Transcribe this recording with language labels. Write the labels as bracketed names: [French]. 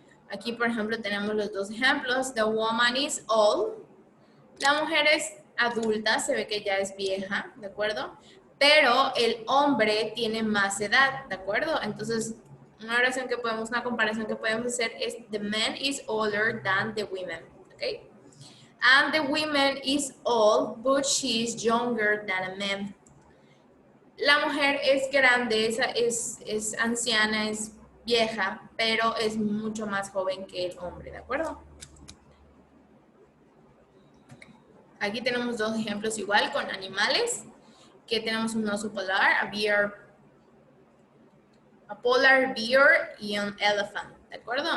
[Spanish] Aquí, por ejemplo, tenemos los dos ejemplos. [English] The woman is old. [Spanish] La mujer es adulta, se ve que ya es vieja, ¿de acuerdo? Pero el hombre tiene más edad, ¿de acuerdo? Entonces, una comparación que podemos hacer es [English] the man is older than the women, [Spanish] ¿ok? [English] And the woman is old, but she is younger than a man. [Spanish] La mujer es grande, es anciana, es vieja, pero es mucho más joven que el hombre, ¿de acuerdo? Aquí tenemos dos ejemplos igual con animales, que tenemos un oso polar, [English] a polar bear [Spanish] y un elephant, ¿de acuerdo?